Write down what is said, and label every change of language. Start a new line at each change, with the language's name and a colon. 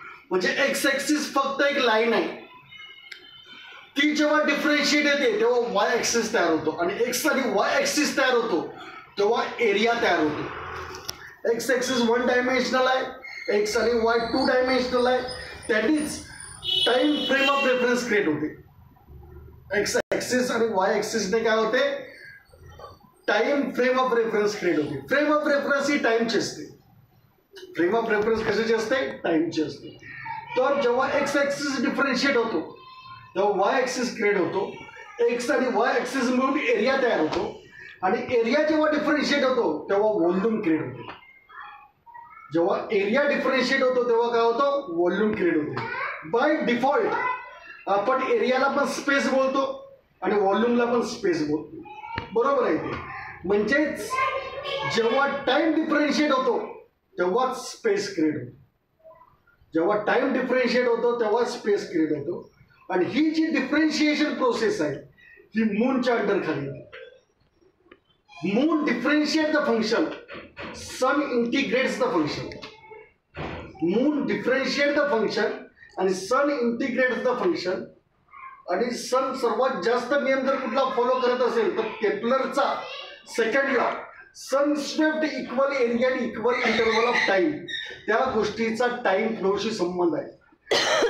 Marathi: म्हणजे x axis फक्त एक लाईन आहे, ती जेव्हा डिफरन्शिएट येते तेव्हा वाय ॲक्सिस तयार होतो आणि एक्स आणि वाय ॲक्सिस तयार होतो तेव्हा एरिया तयार होतो। एक्स ॲक्सिस 1 डायमेन्शनल आहे, एक्स आणि वाय 2 डायमेन्शनल आहे, त्यानेच time frame of reference create होते। एक्स ॲक्सिस आणि वाय ॲक्सिसने काय होते? Time frame of reference create होते। फ्रेम ऑफ रेफरन्स ही टाइमची असते। फ्रेम ऑफ रेफरन्स कशाची असते? टाइमची असते। तर जेव्हा एक्स ॲक्सिस डिफरन्शिएट होतो तेव्हा वाय ॲक्सिस क्रिएट होतो, एक्स आणि वाय ॲक्सिस मिळून एरिया तयार होतो आणि एरिया जेव्हा डिफरन्शिएट होतो तेव्हा व्हॉल्यूम क्रिएट होते। जेव्हा एरिया डिफरन्शिएट होतो तेव्हा काय होतं? व्हॉल्यूम क्रिएट होते। बाय डिफॉल्ट आपण एरियाला पण स्पेस बोलतो आणि व्हॉल्यूमला पण स्पेस बोलतो, बरोबर आहे ते। म्हणजेच जेव्हा टाइम डिफरन्शिएट होतो तेव्हा स्पेस क्रिएट होतो, जेव्हा टाइम डिफरन्शिएट होतो तेव्हा स्पेस क्रिएट होतो। आणि ही जी डिफरन्शिएशन प्रोसेस आहे ही मूनच्या अंडर खाली आहे।
English: Moon differentiate the function, sun integrates the function. Moon differentiate the function आणि sun integrates the function.
Marathi: आणि सन सर्वात जास्त नियम जर कुठला फॉलो करत असेल तर केपलरचा सेकंड लॉ,
English: sun swept equal area आणि equal interval of time,
Marathi: त्या गोष्टीचा टाइम फ्लोशी संबंध आहे।